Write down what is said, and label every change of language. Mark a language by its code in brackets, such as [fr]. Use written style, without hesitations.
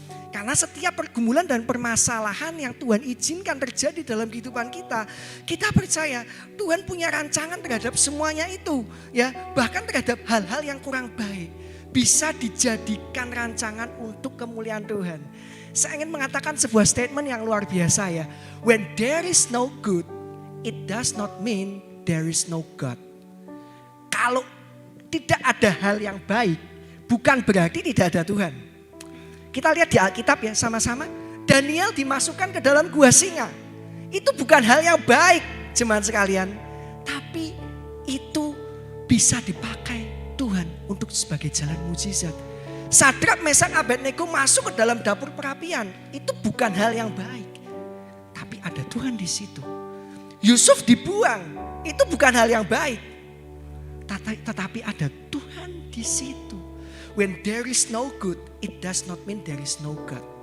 [id] Karena setiap pergumulan dan permasalahan yang Tuhan izinkan terjadi dalam kehidupan kita, kita percaya Tuhan punya rancangan terhadap semuanya itu. Ya, bahkan terhadap hal-hal yang kurang baik bisa dijadikan rancangan untuk kemuliaan Tuhan. Saya ingin mengatakan sebuah statement yang luar biasa ya. [en] When there is no good, it does not mean there is no God. [id] Kalau tidak ada hal yang baik, bukan berarti tidak ada Tuhan. Kita lihat di Alkitab ya sama-sama. Daniel dimasukkan ke dalam gua singa. Itu bukan hal yang baik jemaat sekalian. Tapi itu bisa dipakai Tuhan untuk sebagai jalan mujizat. Sadrak, Mesak, Abednego masuk ke dalam dapur perapian. Itu bukan hal yang baik. Tapi ada Tuhan di situ. Yusuf dibuang. Itu bukan hal yang baik. Tetapi ada Tuhan di situ. [en] When there is no good, it does not mean there is no God.